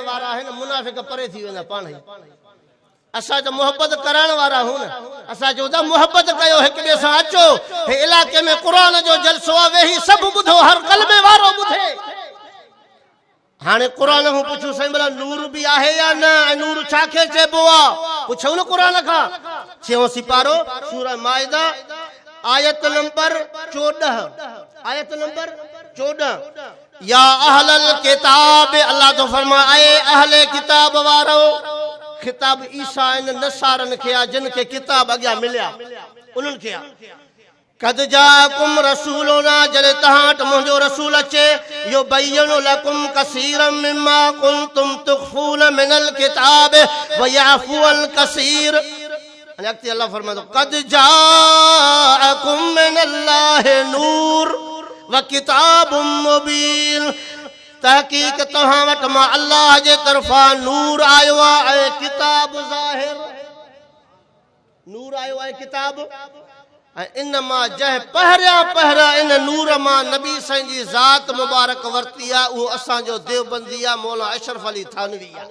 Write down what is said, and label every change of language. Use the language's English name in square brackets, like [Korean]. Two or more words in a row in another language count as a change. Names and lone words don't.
[Sindhi] वारा आहिनि मुनाफ़िक परे थी वेंदा पाण ई असां जो मोहब्बत कराइण वारा हूं न असां जो था मोहब्बत कयो हिक ॿिए सां अचो हे इलाके में क़ुरान जो जलसो आहे वेही सभु ॿुधो हर कलमे वारो ॿुधे हाणे क़ुरान खां पुछूं साईं भला नूर बि आहे या न, नूर छाखे चइबो आहे, पुछूं न क़ुरान खां। 6 सिपारो सूरह माइदा आयत नंबर 14, आयत नंबर 14। [Arabic] يا أهل الكتاب, [Sindhi] अल्लाह तो फरमाए अहले किताब वारो, खिताब ईसा इन नसारन खे आ जिन खे किताब अॻियां मिलिया उन्हनि खे आ। [Arabic] قد جاءكم رسولنا, [Sindhi] जॾहिं तव्हां वटि मुंहिंजो रसूल अचे, [Arabic] يبين لكم كثيرا مما كنتم تخفون من الكتاب ويعفو عن كثير. [Sindhi] अॻिते अल्लाह फरमाए [Arabic] قد جاءكم من الله نور وكتاب مبين, [Sindhi] तहक़ीक़ तव्हां वटि मां अल्लाह जे तरफ़ां नूर आयो आहे ऐं किताब ज़ाहिर, नूर आयो आहे किताब। इन मां जंहिं पहिरियां इन नूर मां नबी साईं जी ज़ात मुबारक वरती आहे, उहो असांजो देवबंदी आहे मौला अशरफ अली थानवी आहे।